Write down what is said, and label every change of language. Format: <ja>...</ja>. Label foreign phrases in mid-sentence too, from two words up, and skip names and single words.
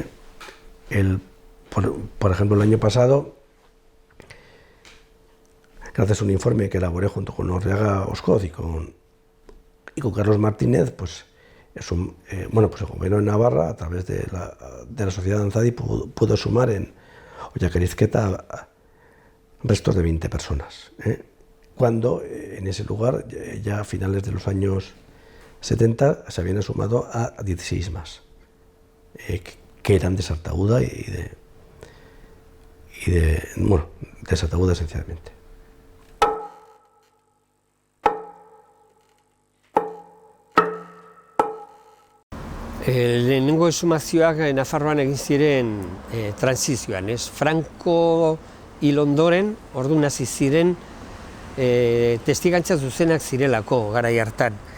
<es>Por ejemplo, el año pasado, gracias a un informe que elaboré junto con Orreaga Oscoz y con Carlos Martínez, pues el gobierno de Navarra, a través de la sociedad Danzadi, pudo sumar en Ollacarizqueta restos de 20 personas. Cuando en ese lugar, ya a finales de los años 70, se habían sumado a 16 más, que eran de Sartaguda y de Sartaguda esencialmente.</es> <eu>Lehenengo exhumazioak Nafarroan egin ziren transizioan, ez? Franco hil ondoren, orduan hasi ziren testigantza zuzenak zirelako garai hartan.</eu>